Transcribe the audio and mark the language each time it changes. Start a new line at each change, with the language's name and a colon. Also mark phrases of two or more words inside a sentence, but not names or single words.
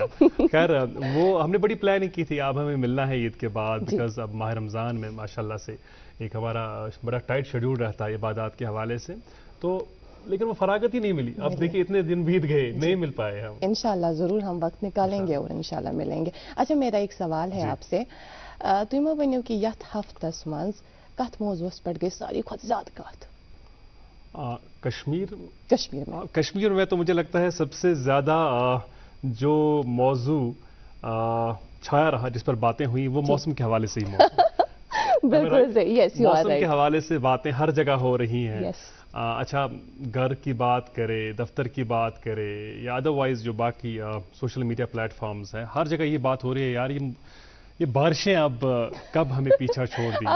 Urdu: خیر وہ ہم نے بڑی پلاننگ کی تھی، اب ہمیں ملنا ہے عید کے بعد، بکاز اب ماہ رمضان میں ماشاءاللہ سے ایک ہمارا بڑا
English: tight schedule
Urdu: رہتا ہے عبادت کے حوالے سے. تو لیکن وہ فراغت ہی نہیں ملی۔ اب دیکھیے اتنے دن بیت گئے، نہیں مل پائے ہم. ان شاءاللہ ضرور ہم وقت نکالیں گے اور ان شاءاللہ ملیں گے۔ اچھا، میرا ایک سوال ہے آپ سے.
Kashmiri: तुम वनो कि यथ हफ्तस मज कथ मौजूस पे गई सारी खुद ज्यादा कथ?
Urdu: کشمیر میں تو مجھے لگتا ہے سب سے زیادہ جو موضوع چھایا رہا، جس پر باتیں ہوئی، وہ موسم کے حوالے سے ہی بالکل صحیح۔ یس, موسم کے حوالے سے باتیں ہر جگہ ہو رہی ہیں۔ اچھا، گھر کی بات کریں، دفتر کی بات کریں، یا ادروائز جو باقی
English: social media platforms
Urdu: ہیں، ہر جگہ یہ بات ہو رہی ہے یار، یہ بارشیں اب کب ہمیں پیچھا چھوڑ دیں گی.